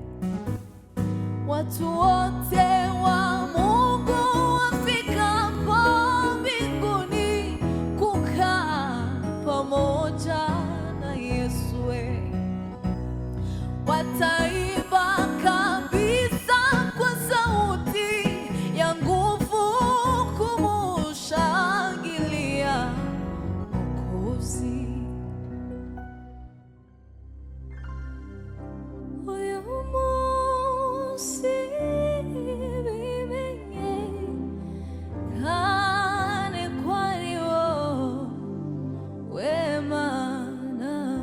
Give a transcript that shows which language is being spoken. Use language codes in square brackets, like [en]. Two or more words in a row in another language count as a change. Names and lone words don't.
[sw] Watu wote wa Mungu wafikapo mbinguni kukaa pamoja na Yesu we, wataimba kabisa kwa sauti ya nguvu kumushangilia Mwokozi. [rn] Uyu munsi bimenye kane ko ari wowe Mana.